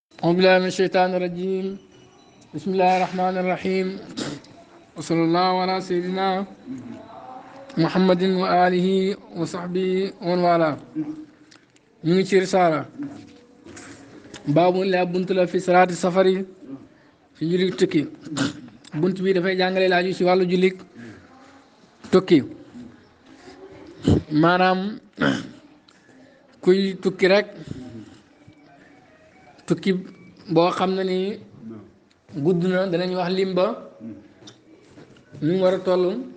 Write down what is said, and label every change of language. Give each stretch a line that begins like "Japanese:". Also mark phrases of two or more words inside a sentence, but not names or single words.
Arabic: أعوذ بالله من الشيطان الرجيم. بسم الله الرحمن الرحيم. وصلى الله على سيدنا محمد وآله وصحبه ومن والاه.
Wolof: ñu ngi ci risaala baabu la bunt la fi salaati safari fi julli tukki bunt bi dafay jàngale laaju ci wàllu julli tukki maanaam kuy tukki rek tukki boo xam ne ni gudd na danañ wax limba ni mu war a toll